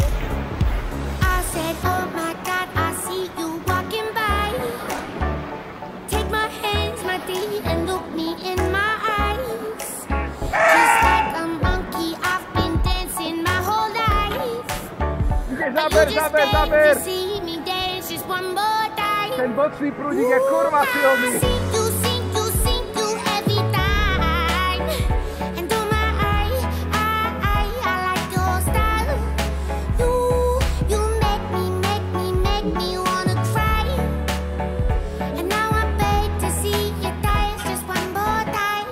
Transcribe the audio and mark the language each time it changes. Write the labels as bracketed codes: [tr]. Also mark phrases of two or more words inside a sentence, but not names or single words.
[en] I said, oh my God, I see you walking by. Take my hands, my dear, and look me in my eyes. Just like a monkey, I've been dancing my whole life. But you just beg to see me dance just one more time. [sk] Ten bočný prúdik je kurva silný. [en] I see you every time. And oh my, I like your style. You make me wanna cry. And now I beg to see you dance just one more time.